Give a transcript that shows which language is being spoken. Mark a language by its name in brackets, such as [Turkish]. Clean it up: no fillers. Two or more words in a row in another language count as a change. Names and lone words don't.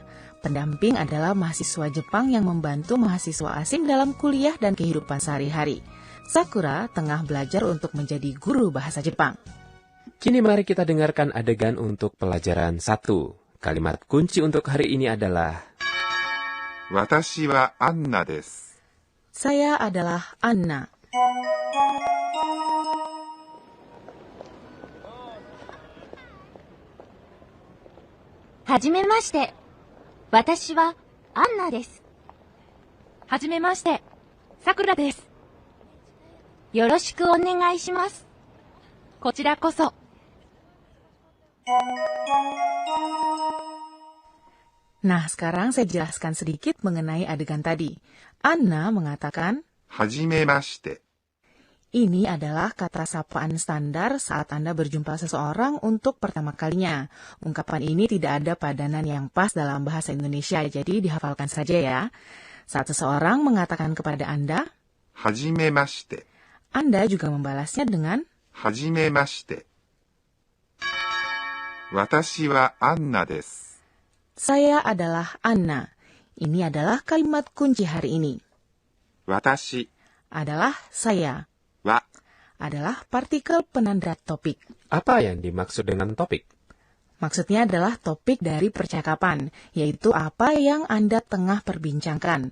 [Indonesian] Pendamping adalah mahasiswa Jepang yang membantu mahasiswa asing dalam kuliah dan kehidupan sehari-hari. Sakura tengah belajar untuk menjadi guru bahasa Jepang. Kini mari kita dengarkan adegan untuk pelajaran 1. Kalimat kunci untuk hari ini adalah [Japanese] 私はアンナです。 [Indonesian] Saya adalah Anna. [Japanese] Hajimemashite. 私はアンナです. はじめまして。さくらです. よろしくお願いします. こちらこそ。 [Indonesian] Nah, sekarang saya jelaskan sedikit mengenai adegan tadi. Anna mengatakan, [Japanese] はじめまして。 [Indonesian] ini adalah kata sapaan standar saat Anda berjumpa seseorang untuk pertama kalinya. Ungkapan ini tidak ada padanan yang pas dalam bahasa Indonesia, jadi dihafalkan saja ya. Saat seseorang mengatakan kepada Anda, [Japanese] はじめまして。 [Indonesian] Anda juga membalasnya dengan [Japanese] はじめまして。私はアンナです。 [Indonesian] Saya adalah Anna. Ini adalah kalimat kunci hari ini. [Japanese] 私 [Indonesian] Adalah saya. [Japanese] は [Indonesian] Adalah partikel penanda topik. apa yang dimaksud dengan topik? Maksudnya adalah topik dari percakapan, yaitu apa yang Anda tengah perbincangkan.